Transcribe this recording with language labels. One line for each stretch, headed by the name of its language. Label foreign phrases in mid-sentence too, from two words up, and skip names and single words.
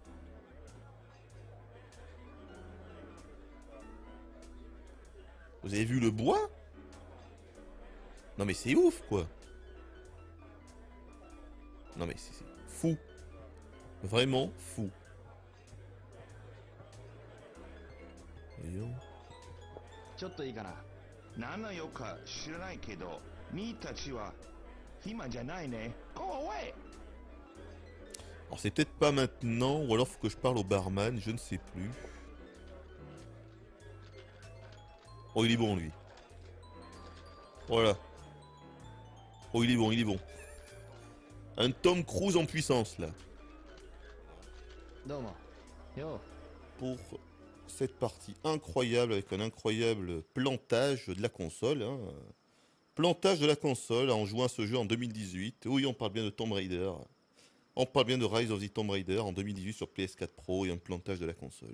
French: Vous avez vu le bois? Non mais c'est ouf, quoi. Non mais c'est fou. Vraiment fou. Voyons.
Japanese: ちょっといいかな。何の用か知らないけど、みーたちは今じゃないね。
English: Go away!
French: Alors c'est peut-être pas maintenant, ou alors faut que je parle au barman, je ne sais plus. Oh il est bon lui. Voilà. Oh il est bon, il est bon. Un Tom Cruise en puissance là.
Japanese: どうも。よ
French: Pour cette partie incroyable avec un incroyable plantage de la console. Hein. Plantage de la console en jouant à ce jeu en 2018. Oui, on parle bien de Tomb Raider. On parle bien de Rise of the Tomb Raider en 2018 sur PS4 Pro et un plantage de la console.